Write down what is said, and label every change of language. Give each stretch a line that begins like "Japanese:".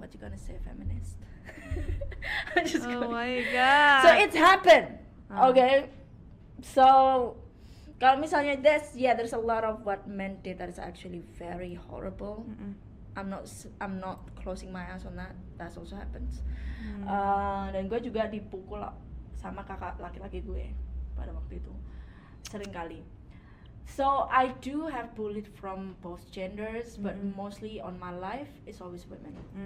English: What you gonna say, feminist? Oh my god. So it's happened. Okay. So
Indonesian: kalau misalnya
English: there's a lot of what men did that is actually very horrible. I'm not closing my eyes on that. That also happens.
Indonesian: Dan gue juga dipukul sama kakak laki-laki gue pada waktu itu sering kali.
English: So I do have bullied from both genders, but mostly on my life it's always women.